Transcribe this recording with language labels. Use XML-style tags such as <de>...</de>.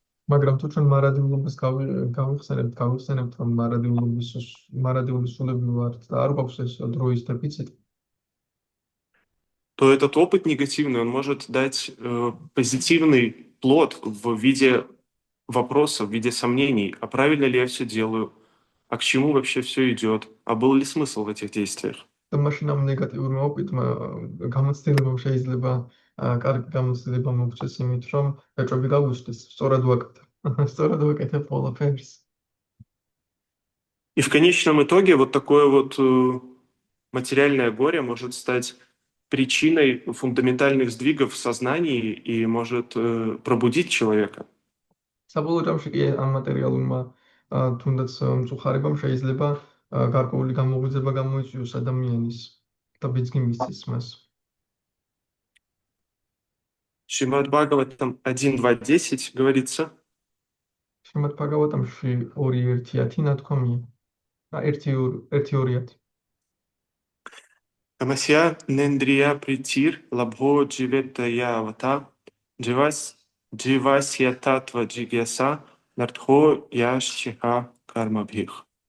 <ka>მაგრამ თუ ჩვენ მარადილობას გავიხსენებთ, რომ მარადიული სულები ვართ და არ გვაქვს ეს დროის დეფიციტი,</ka> <ru>то этот опыт негативный, он может дать позитивный плод в виде вопросов, в виде сомнений, а правильно ли я все делаю, а к чему вообще все идет, а был ли смысл в этих действиях.</ru> <ka>და მაშინ ამ ნეგატიურმა ოპიტმა გამოცდილებამ შეიძლება კარგი გამოცდილება მოგწეს იმით, რომ ეჭვები გაგვიშტეს, სწორად ვაკეთებ ყველაფერს.</ka> <ru>И в конечном итоге вот такое вот материальное горе может стать причиной фундаментальных сдвигов в сознании и может пробудить человека.</ru> <ka>საბოლოო ჯამში კი ამ მატერიალურმა თუნდაც მწუხარებამ შეიძლება გარკვეული გამოღვიძება გამოიწვიოს ადამიანის და ბიძგი მისცეს მას.</ka> <ru>Шримад Бхагаватам 1.2.10 говорится:</ru> <ka>Шримад Бхагаватамში 2.1.10 ნათქვამია. 1.2.10.</ka> <sa>Камасья нендрия притир лабхо дживетая авата дживасья татва джигьяса нартхо яшчиха кармабхих.</sa>